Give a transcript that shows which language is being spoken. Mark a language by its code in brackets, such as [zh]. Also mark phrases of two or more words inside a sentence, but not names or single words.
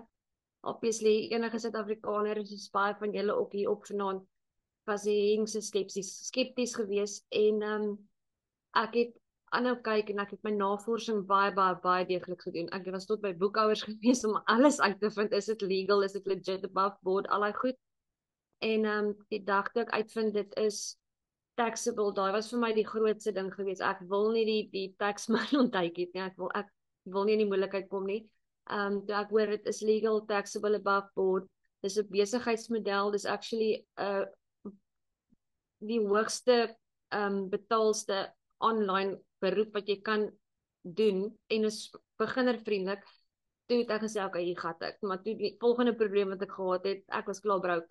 [af] Obviously, enige Suid-Afrikaner, soos baie van julle ook hier op vanaand, was die hengse skepties geweest en ek het aanhou kyk en ek het my navorsing baie deeglik gedoen. Ek was tot by boekhouers gewees om alles uit te vind, is dit legal, is dit legit, [en] above board, [af] al daai goed. En die dag toe ek uitvind dit is taxable, daai was vir my die grootste ding geweest. Ek wil nie die tax man ontduik het nie. Ek wil nie in die moeilikheid kom nie. Toe ek hoor dit is legal, taxable, [en] above board. [af] Dis 'n besigheidsmodel, dis actually die hoogste betaalste online beroep wat jy kan doen en is beginnervriendelik. Toe het ek gesê, okay, hier gaan ek. Maar toe die volgende probleem wat ek gehad het, ek was klaar broke.